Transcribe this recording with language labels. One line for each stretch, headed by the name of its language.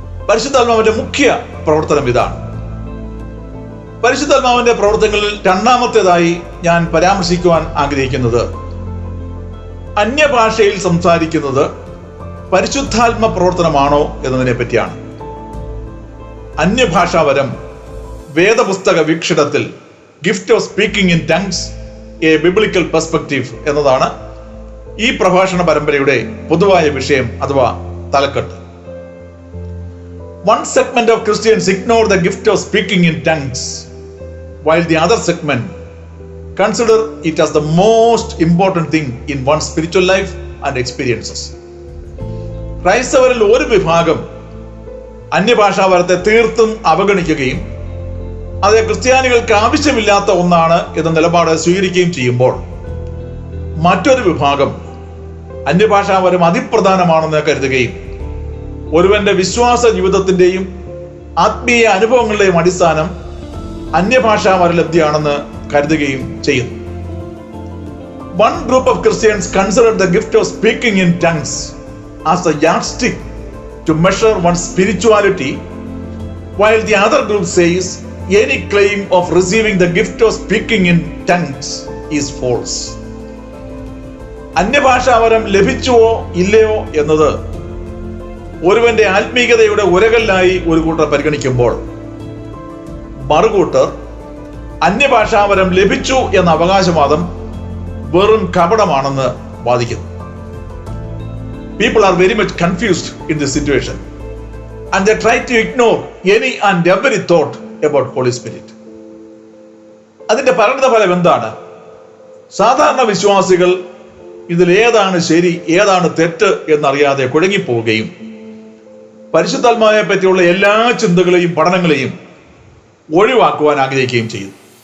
Malayalam: പരിശുദ്ധാത്മാവിന്റെ മുഖ്യ പ്രവർത്തനം ഇതാണ്. പരിശുദ്ധാത്മാവിന്റെ പ്രവർത്തനങ്ങളിൽ രണ്ടാമത്തേതായി ഞാൻ പരാമർശിക്കുവാൻ ആഗ്രഹിക്കുന്നത് അന്യഭാഷയിൽ സംസാരിക്കുന്നത് പരിശുദ്ധാത്മ പ്രവർത്തനമാണോ എന്നതിനെ പറ്റിയാണ്. അന്യഭാഷാവരം വേദപുസ്തക വീക്ഷണത്തിൽ
English: gift of speaking in tongues a biblical perspective
Malayalam: എന്നതാണ് ഈ പ്രഭാഷണ പരമ്പരയുടെ പൊതുവായ വിഷയം അഥവാ തലക്കെട്ട്.
English: One segment of Christians ignore the gift of speaking in tongues, while the other segment consider it as the most important thing in one's spiritual life and experiences.
Malayalam: ക്രൈസ്തവരിൽ ഒരു വിഭാഗം അന്യഭാഷാവരത്തെ തീർത്തും അവഗണിക്കുകയും അത് ക്രിസ്ത്യാനികൾക്ക് ആവശ്യമില്ലാത്ത ഒന്നാണ് എന്ന നിലപാട് സ്വീകരിക്കുകയും ചെയ്യുമ്പോൾ, മറ്റൊരു വിഭാഗം അന്യഭാഷാവരം അതിപ്രധാനമാണെന്ന് കരുതുകയും ഒരുവന്റെ വിശ്വാസ ജീവിതത്തിന്റെയും ആത്മീയ അനുഭവങ്ങളുടെയും അടിസ്ഥാനം അന്യഭാഷാവരലബ്ധിയാണെന്ന് കരുതുകയും ചെയ്യുന്നു.
English: One group of Christians consider the gift of speaking in tongues as a yardstick to measure one's spirituality, while the other group says any claim of receiving the gift of speaking in tongues is false.
Malayalam: അന്യഭാഷാവരം ലഭിച്ചുവോ ഇല്ലയോ എന്നത് ഒരുവന്റെ ആത്മീയതയുടെ ഉരകല്ലായി ഒരു കൂട്ടർ പരിഗണിക്കുമ്പോൾ, മറുകൂട്ടർ അന്യഭാഷാവരം ലഭിച്ചു എന്ന അവകാശവാദം വെറും കപടമാണെന്ന് വാദിക്കുന്നു.
English: People are very much confused in this situation and they try to ignore any and every thought about Holy Spirit.
Malayalam: അതിന്റെ പരിണതഫലം എന്താണ്? സാധാരണ വിശ്വാസികൾ ഇതിൽ ഏതാണ് ശരി ഏതാണ് തെറ്റ് എന്നറിയാതെ കുഴങ്ങിപ്പോവുകയും പരിശുദ്ധാത്മാവിനെ പറ്റിയുള്ള എല്ലാ ചിന്തകളെയും പഠനങ്ങളെയും ഒഴിവാക്കുവാൻ ആഗ്രഹിക്കുകയും ചെയ്യുന്നു.